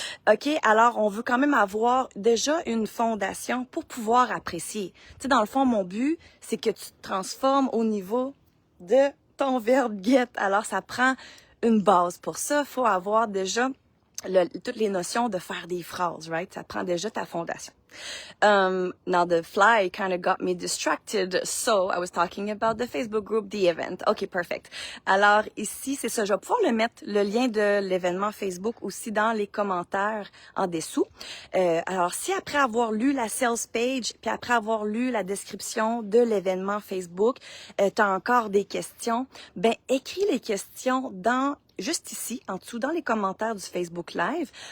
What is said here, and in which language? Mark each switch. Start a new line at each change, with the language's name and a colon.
French: OK, alors on veut quand même avoir déjà une fondation pour pouvoir apprécier. Tu sais, dans le fond, mon but, c'est que tu te transformes au niveau de ton verbe get. Alors, ça prend une base. Pour ça, il faut avoir déjà toutes les notions de faire des phrases, right? Ça prend déjà ta fondation.
English: Now the fly kind of got me distracted, so I was talking about the Facebook group, the event. Okay, perfect.
French: Alors ici, c'est ça, je vais pouvoir le mettre, le lien de l'événement Facebook aussi dans les commentaires en dessous. Alors si après avoir lu la sales page, puis après avoir lu la description de l'événement Facebook, tu as encore des questions, ben écris les questions juste ici, en dessous, dans les commentaires du Facebook Live.